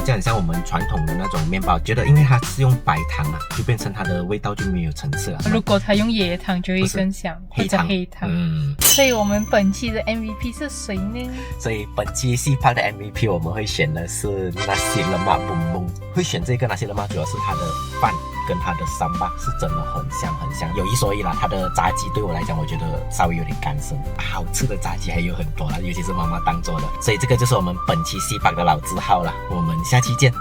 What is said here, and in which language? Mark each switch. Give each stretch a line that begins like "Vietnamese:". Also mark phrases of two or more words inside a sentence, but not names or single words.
Chinese: 就很像我們傳統的那種麵包。覺得因為它是用白糖啊，就變成它的味道就沒有層次了。如果它用椰糖，就會更香，或者黑糖。所以我們本期的 MVP 是誰呢？所以本期戲拍的 MVP 我們會選的是 Nasi Lemak Bumbung。會選這個 Nasi Lemak主要是它的飯跟它的sambal是真的很香很香。有一說一啦，它的炸雞对我來講，我覺得稍微有點乾身。好吃的炸雞還有很多啦，尤其是媽媽檔做的。所以這個就是我們本期戲拍的老字號啦，我們下期見。